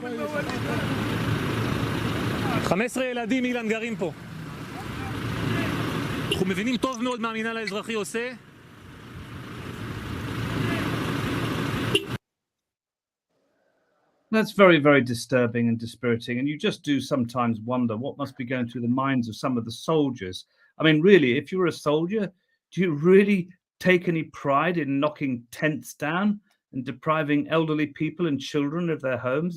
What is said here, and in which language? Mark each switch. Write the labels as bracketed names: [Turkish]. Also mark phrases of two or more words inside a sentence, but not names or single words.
[Hebrew] 15 ילדים אילן גרים פה. אנחנו מבינים טוב מאוד מה המינהל האזרחי עושה. [English] That's very, very disturbing and dispiriting. And you just do sometimes wonder what must be going through the minds of some of the soldiers. I mean, really, if you're a soldier, do you really take any pride in knocking tents down and depriving elderly people and children of their homes?